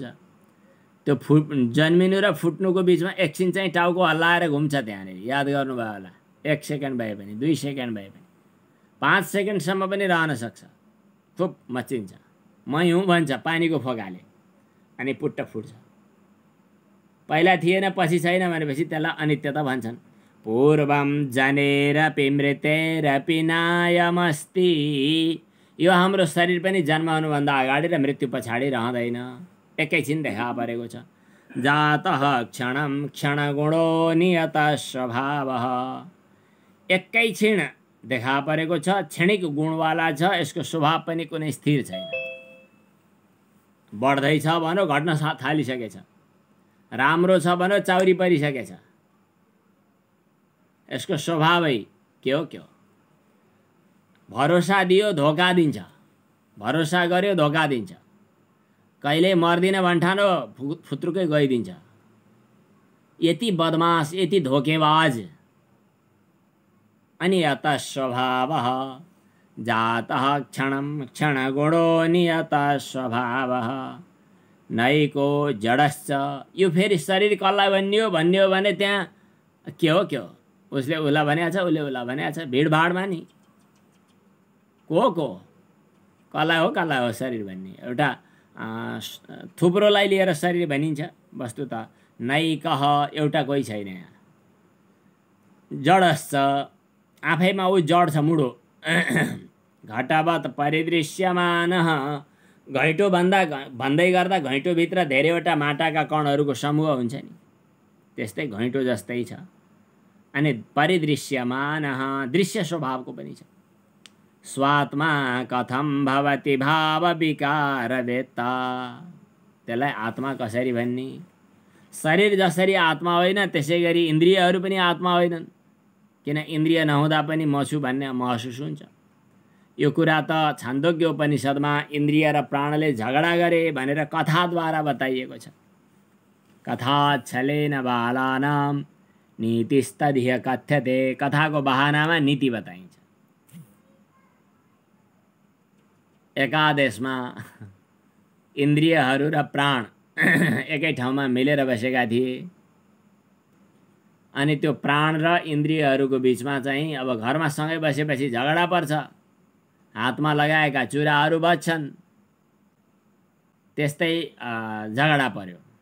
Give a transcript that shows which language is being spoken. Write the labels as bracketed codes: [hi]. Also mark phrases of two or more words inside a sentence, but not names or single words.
[ne] त्यो जन्मिनु र फुट्नुको बिचमा एकछिन चाहिँ टाउको हल्लाएर घुम्छ त्यहाँनिर। याद गर्नुभयो होला, 1 सेकेन्ड भए पनि 2 सेकेन्ड भए पनि। 5 सेकेन्डसम्म पनि रहन सक्छ, थुप मचिन्छ, मै हुँ भन्छ पानीको फोकाले, अनि पुट्ट फुट्छ। पहिला थिएन पछि छैन भनेपछि त्यसलाई अनित्यता भन्छन्। [sa] पूर्वम जनेरपि मृतेरपि नायमस्ति। [ne] यो हाम्रो शरीर पनि जन्म हुनुभन्दा अगाडि र मृत्यु पछाडि रहँदैन, एकैछिन देखा परेको छ। [sa] जातः क्षणं क्षणगुणो नियतः स्वभावः। [ne] एकैछिन देखा परेको छ, क्षणिक गुणवाला छ, यसको स्वभाव पनि कुनै स्थिर छैन। बढ्दैछ भनौँ घट्न थालिसकेछ, राम्रो छ भनौँ चाउरी परिसकेछ, यसको स्वभावै के हो के हो। भरोसा दियो धोका दिन्छ, भरोसा गर्यो धोका दिन्छ, कहिले मर्दिन भन्ठानो फुत्रुकै गइदिन्छ। यति बदमास, यति धोकेबाज। [sa] अनि यतः स्वभावः जातः क्षणं क्षणगुणो नियतः स्वभावः नैको जडश्च। [ne] यो फेरि शरीर कसलाई भन्ने हो भने त्यहाँ के हो के हो, उसले उसलाई भनेको छ, उसले उसलाई भनेको छ, भिडभाडमा नि को कसलाई हो शरीर भन्ने। एउटा थुप्रोलाई लिएर शरीर भनिन्छ, वस्तुत नैकः एउटा कोही छैन यहाँ। जडश्च आफैमा ऊ जड छ, मुडो। [sa] घटवत् परिदृश्यमानः [ne] घैँटो भन्दै गर्दा घैँटोभित्र धेरैवटा माटाका कणहरूको समूह हुन्छ नि, त्यस्तै घैँटो जस्तै छ। अनि परिदृश्यमानः दृश्य स्वभावको पनि छ। [sa] स्वात्मा कथं भवति भाव विकार वेत्ता। [ne] त्यसलाई आत्मा कसरी भन्ने? शरीर जसरी आत्मा होइन त्यसै गरी इन्द्रियहरू पनि आत्मा होइनन्, किन इन्द्रिय नहुँदा पनि म छु भन्ने महसुस हुन्छ। यो कुरा त छान्दोग्य उपनिषदमा इन्द्रिय र प्राणले झगडा गरे भनेर कथाद्वारा बताइएको छ। [sa] कथाच्छलेन बालानां नीतिस्तदिह कथ्यते। [ne] कथाको बहानामा नीति बताइन्छ। एकादेशमा इन्द्रियहरू र प्राण एकै ठाउँमा मिलेर बसेका थिए। अनि त्यो प्राण र इन्द्रियहरूको बिचमा चाहिँ अब घरमा सँगै बसेपछि झगडा पर्छ, हातमा लगाएका चुराहरू बज्छन्, त्यस्तै झगडा पर्यो।